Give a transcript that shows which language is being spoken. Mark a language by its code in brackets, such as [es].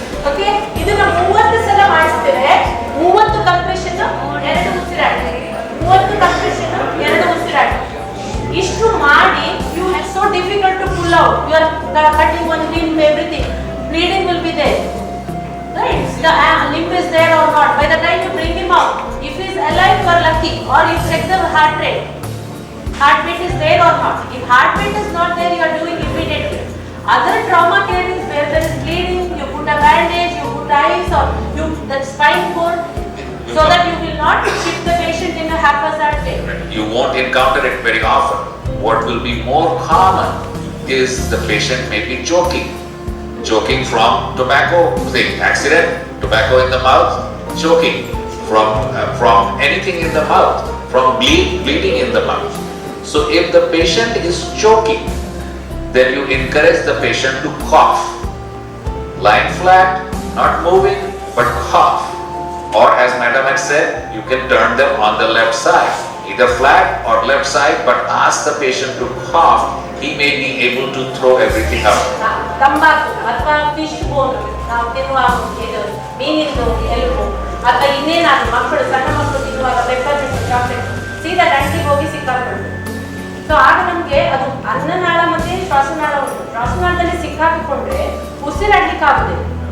[kn] Okay, ಇದನ್ನ 30 ಸಲ ಮಾಡಿಸ್ತೇವೆ. 30 compression, 2 ಉಸಿರಾಟ, 30 ಕಂಪ್ರೆಷನ್, 2 ಉಸಿರಾಟ. ಇಷ್ಟು ಮಾಡಿ [en] You have so difficult to pull out. You are cutting one limb, everything. Bleeding will be there. Right? The limb is there or not. By the time you bring him out, if he is alive, you are lucky. Or you check the heart rate. Heart rate is there or not. If heart rate is not there, you are doing immediately. Other trauma care is where there is bleeding, you put a bandage, you put ice, or you that spine cord, so that you will not shift the patient in a haphazard way. You won't encounter it very often. What will be more common is the patient may be choking from tobacco thing, accident, tobacco in the mouth, choking from anything in the mouth, from bleeding in the mouth. So if the patient is choking, then you encourage the patient to cough. Lying flat, not moving, but cough. Or as Madam had said, you can turn them on the left side, either flat or left side, but ask the patient to cough. He may be able to throw everything out. [kn] ತಂಬಾಕು ಅಥವಾ fish ಬೋನ್, ನಾವು ತಿನ್ನುವ ಮೀನಿಂದು ಎಲುಬು, ಅಥವಾ ಇನ್ನೇನಾದ್ರು ಮಕ್ಕಳು, ಸಣ್ಣ ಮಕ್ಕಳು ತಿನ್ನುವಾಗ ಪೆಪ್ಪರ್ ಚಾಕ್ಲೇಟ್ ಸೀದಾ ಗಂಟಿಗೆ ಹೋಗಿ ಸಿಕ್ಕಾಕೊಂಡು. ಸೊ ಆಗ ನಮಗೆ ಅದು ಅನ್ನನಾಳ ಮತ್ತೆ ಶ್ವಾಸನಾಳ ಉಂಟು. ಶ್ವಾಸನಾಳದಲ್ಲಿ ಸಿಕ್ಕಾಕಿಕೊಂಡ್ರೆ ಉಸಿರಾಡ್ಲಿಕ್ಕೆ ಆಗುದಿಲ್ಲ.